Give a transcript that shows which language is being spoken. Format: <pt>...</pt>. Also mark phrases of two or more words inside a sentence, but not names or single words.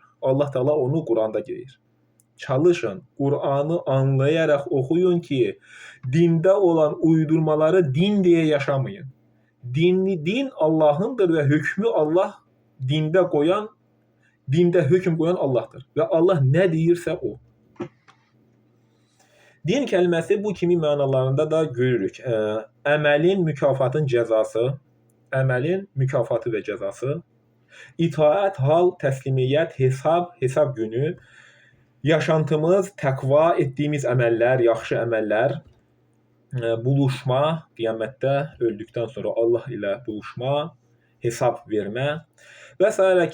<tr>Allah Teala onu Kur'an'da deyir. Çalışın, Kur'an'ı anlayarak okuyun ki dinde olan uydurmaları din diye yaşamayın. Din Allah'ındır ve hükmü Allah dinde hüküm koyan Allah'tır.</tr> <az>Ve Allah ne deyirsə o. Din kəlməsi bu kimi mənalarında da görürük. Əməlin, mükafatın cəzası, əməlin mükafatı və cəzası, itaət, hal, təslimiyyət, hesab günü, yaşantımız, təqva etdiyimiz əməllər, yaxşı əməllər, buluşma, qiyamətdə öldükdən sonra Allah ilə buluşma, hesab vermə və s.</az>